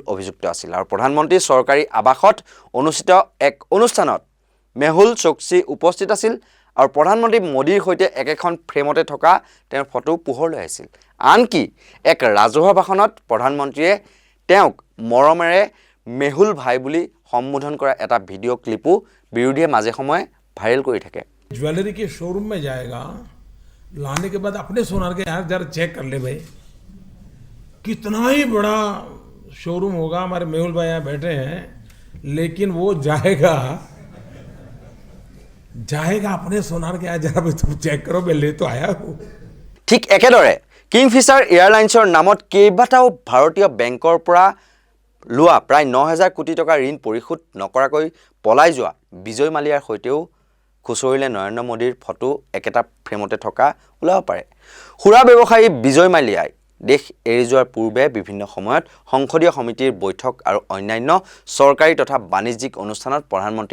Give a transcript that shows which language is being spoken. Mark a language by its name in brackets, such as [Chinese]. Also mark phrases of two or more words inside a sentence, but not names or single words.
[Assamese] অভিযুক্ত আছিল আৰু প্ৰধানমন্ত্ৰীৰ চৰকাৰী আবাসত অনুষ্ঠিত এক অনুষ্ঠানত মেহুল চুকচি উপস্থিত আছিল আৰু প্ৰধানমন্ত্ৰী মোদীৰ সৈতে একেখন ফ্ৰেমতে থকা তেওঁৰ ফটো পোহৰলৈ আহিছিল আনকি এক ৰাজহুৱা ভাষণত প্ৰধানমন্ত্ৰীয়ে তেওঁক মৰমেৰে মেহুল ভাই বুলি সম্বোধন কৰা এটা ভিডিঅ' ক্লিপো বিৰোধীয়ে মাজে সময়ে ভাইৰেল কৰি থাকে [Hindi] ज्वेलरी के शोरूम में जाएगा लाने के बाद अपने सोनार के यार जरा चेक कर ले भाई कितना ही बड़ा शोरूम होगा हमारे मेहुल भाई यहाँ बैठे हैं लेकिन वो जाएगा अपने सोनार के यहाँ जरा तुम चेक करो मैं ले तो आया हूँ [Assamese] ঠিক একেদৰে কিংফিচাৰ এয়াৰলাইন্সৰ নামত কেইবাটাও ভাৰতীয় বেংকৰ পৰা লোৱা প্ৰায় 9000 কোটি টকা ঋণ পৰিশোধ নকৰাকৈ পলাই যোৱা বিজয় মালিয়াৰ সৈতেও খুচৰিলে নৰেন্দ্ৰ মোদীৰ ফটো একেটা ফ্ৰেমতে থকা ওলাব পাৰে সুৰা ব্যৱসায়ী বিজয় মালিয়াই দেশ এৰি যোৱাৰ পূৰ্বে বিভিন্ন সময়ত সংসদীয় সমিতিৰ বৈঠক আৰু অন্যান্য চৰকাৰী তথা বাণিজ্যিক অনুষ্ঠানত প্ৰধানমন্ত্ৰী